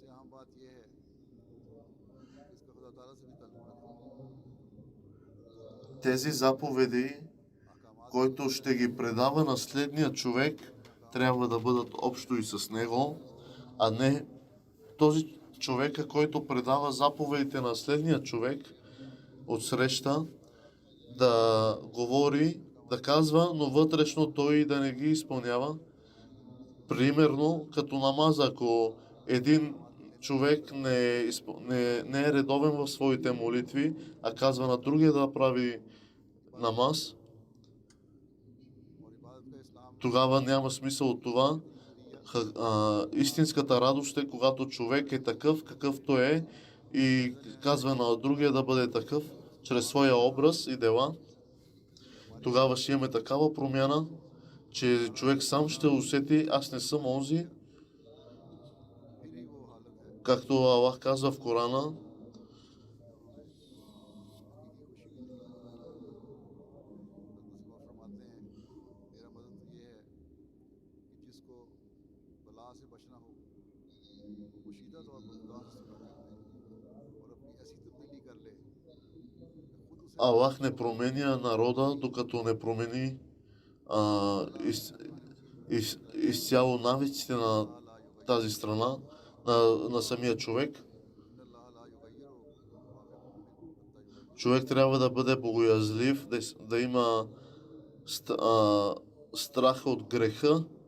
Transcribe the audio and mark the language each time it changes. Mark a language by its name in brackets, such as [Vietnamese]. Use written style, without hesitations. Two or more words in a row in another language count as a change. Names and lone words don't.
[Urdu] بات یہ ہے کہ اسکا خدا تعالیٰ سے بھی تعلق رکھتا [Bulgarian] Тези заповеди, [Urdu] ہے۔ احکامات [Bulgarian] който ще ги предава на следния човек, трябва да бъдат общо и с него, а не този човека, който предава заповедите на следния човек от среща, да говори, да казва, но вътрешно той да не ги изпълнява. Примерно, като намаз, ако един човек не е редовен в своите молитви, а казва на другия да прави намаз, [Urdu] اور عبادت کا اسلام [Bulgarian] тогава няма смисъл от това. Истинската радост е, когато човек е такъв, какъвто е и казва на другия да бъде такъв, чрез своя образ и дела. Тогава ще имаме такава промяна, че човек сам ще усети, аз не съм онзи, [Urdu] میری وہ حالت ہے [Bulgarian] както Аллах казва в Корана, [Urdu] کی خوشی ملتی ہے. مصطفیٰ فرماتے ہیں میرا مدد تو یہ ہے کہ جسکو بلا سے بچنا ہو وہ پوشیدہ طور پر خدا سے صلح کر لے اور اپنی ایسی تبدیلی کر لے کہ خود اسے [Bulgarian] Аллах не променя народа, докато не промени изцяло навиците на тази страна, на самия човек. Човек трябва да бъде богоязлив, да има страх от греха